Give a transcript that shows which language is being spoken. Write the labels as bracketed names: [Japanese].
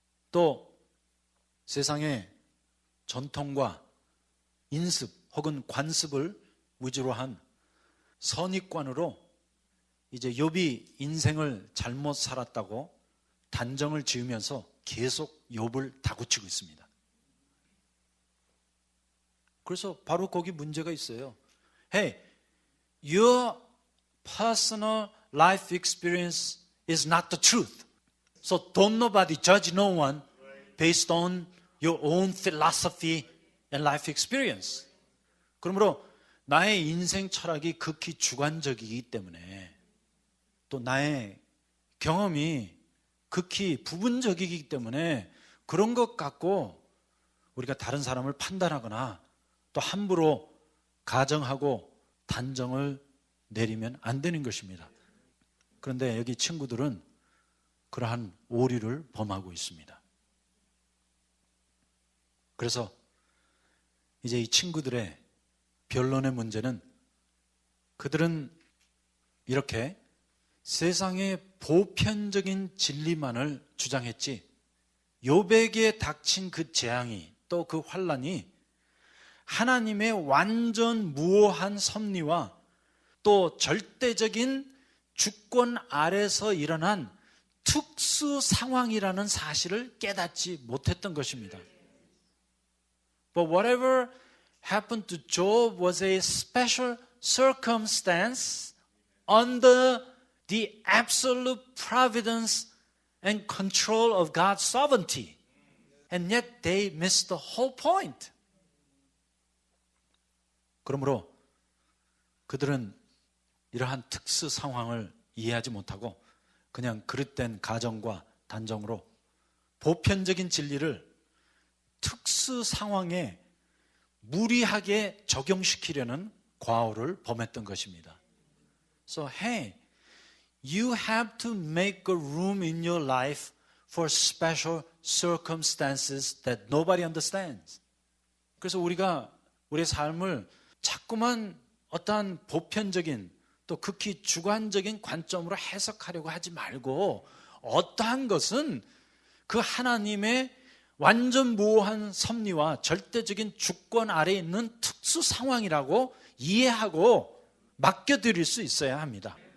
[Korean] 또 세상의 전통과 인습 혹은 관습을 위주로 한 선입관으로 이제 욥이 인생을 잘못 살았다고 단정을 지으면서 계속 욥을 다그치고 있습니다. 그래서 바로 거기 문제가 있어요. [English] Hey, your personal life experience is not the truth. So don't nobody judge no one based on your own philosophy and life experience. [Korean] 그러므로 나의 인생 철학이 극히 주관적이기 때문에 또 나의 경험이 극히 부분적이기 때문에 그런 것 갖고 우리가 다른 사람을 판단하거나 또 함부로 가정하고 단정을 내리면 안 되는 것입니다. 그런데 여기 친구들은 그러한 오류를 범하고 있습니다. 그래서 이제 이 친구들의 변론의 문제는 그들은 이렇게 세상의 보편적인 진리만을 주장했지 욥에게 닥친 그 재앙이 또 그 환난이 하나님의 완전 무오한 섭리와 또 절대적인 주권 아래서 일어난 특수 상황이라는 사실을 깨닫지 못했던 것입니다. [English] But whatever happened to Job was a special circumstance under the absolute providence and control of God's sovereignty. And yet they missed the whole point. [Korean] 그러므로 그들은 이러한 특수 상황을 이해하지 못하고 그냥 그릇된 가정과 단정으로 보편적인 진리를 특수 상황에 무리하게 적용시키려는 과오를 범했던 것입니다. [English] So, hey, you have to make a room in your life for special circumstances that nobody understands. [Korean] 그래서 우리가 우리의 삶을 자꾸만 어떠한 보편적인 또 극히 주관적인 관점으로 해석하려고 하지 말고 어떠한 것은 그 하나님의 완전 무오한 섭리와 절대적인 주권 아래에 있는 특수 상황이라고 이해하고 맡겨드릴 수 있어야 합니다.